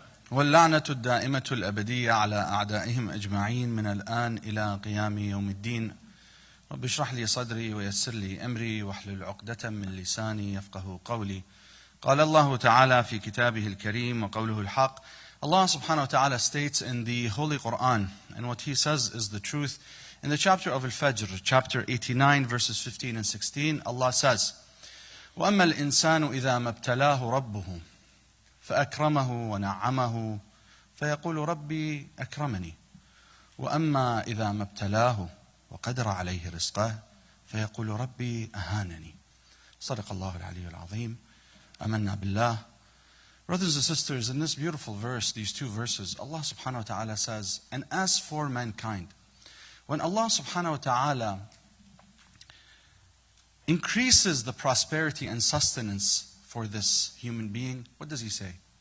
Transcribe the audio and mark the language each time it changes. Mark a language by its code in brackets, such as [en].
[ar] واللعنة الدائمة الأبدية على أعدائهم أجمعين من الآن إلى قيام يوم الدين. رب اشرح لي صدري ويسر لي أمري واحلل عقدة من لساني يفقه قولي. قال الله تعالى في كتابه الكريم وقوله الحق. [en] Allah subhanahu wa ta'ala states in the Holy Quran, and what he says is the truth. In the chapter of Al-Fajr, chapter 89, verses 15 and 16, Allah says, [ar] وَأَمَّا الْإِنسَانُ إِذَا مَبْتَلَاهُ رَبُّهُ فأكرمه ونعمه فيقول ربي أكرمني وأما إذا ما ابتلاه وقدر عليه رزقه فيقول ربي أهانني. صدق الله العلي العظيم. آمنا بالله. [en] Brothers and sisters, in this beautiful verse, these two verses, Allah subhanahu wa ta'ala says, and as for mankind, when Allah subhanahu wa ta'ala increases the prosperity and sustenance for this human being, what does he say?